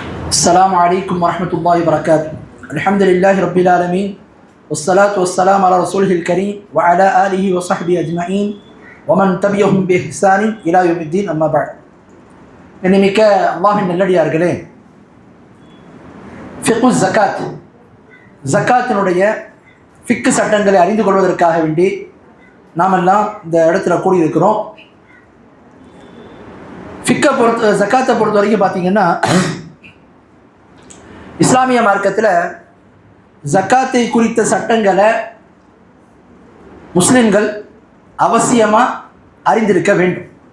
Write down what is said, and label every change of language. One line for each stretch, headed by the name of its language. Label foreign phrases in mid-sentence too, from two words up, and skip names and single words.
Arabic: السلام عليكم ورحمة الله وبركاته. الحمد لله رب العالمين والصلاة والسلام على رسوله الكريم وعلى آله وصحبه أجمعين ومن تبعهم بإحسان إلى يوم الدين. أما بعد.
Tamil: இன்னைமிக்க அல்லாஹ்வின் நல்லடியார்களே,
Arabic: فقه الزكاة,
Tamil: ஜகாத்தினுடைய ஃபிக்கு சட்டங்களை அறிந்து கொள்வதற்காக வேண்டி நாமெல்லாம் இந்த இடத்துல கூடியிருக்கிறோம். ஜகாத்தை பொறுத்த வரைக்கும் பார்த்தீங்கன்னா, இஸ்லாமிய மார்க்கத்தில் ஜக்காத்தை குறித்த சட்டங்களை முஸ்லிம்கள் அவசியமாக அறிந்திருக்க வேண்டும்.